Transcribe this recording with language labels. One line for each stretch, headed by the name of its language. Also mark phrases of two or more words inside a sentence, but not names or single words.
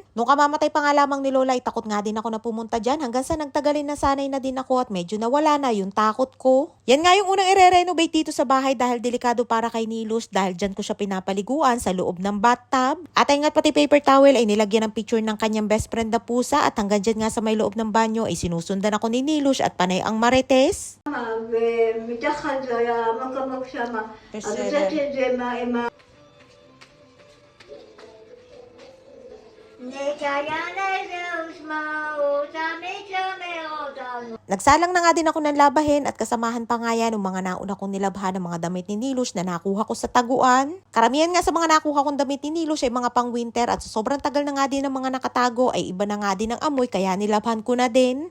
Filipino: Nung kamamatay pa nga lamang ni Lola ay takot nga din ako na pumunta dyan hanggang sa nagtagalin na sanay na din ako at medyo nawala na yung takot ko. Yan nga yung unang i-renovate dito sa bahay dahil delikado para kay Nilush dahil dyan ko siya pinapaliguan sa loob ng bathtub. At ay nga't pati
English: paper towel
Filipino: ay nilagyan ng picture ng kanyang
English: best friend
Filipino: na pusa at hanggang dyan nga sa may loob ng banyo ay sinusundan ako ni Nilush at panay ang marites.
Hebrew: ומתחת זה היה מקום שמה. אז הוצאתי את זה עם ה...
Filipino: Nagsalang na nga din ako ng labahin at kasamahan pa nga yan ng mga nauna kong nilabhan ng mga damit ni Nilush na nakuha ko sa taguan. Karamihan nga sa mga nakuha kong damit ni Nilush ay mga pang winter at sa sobrang tagal na nga din ng mga nakatago ay iba na nga din ang amoy kaya nilabhan ko na din.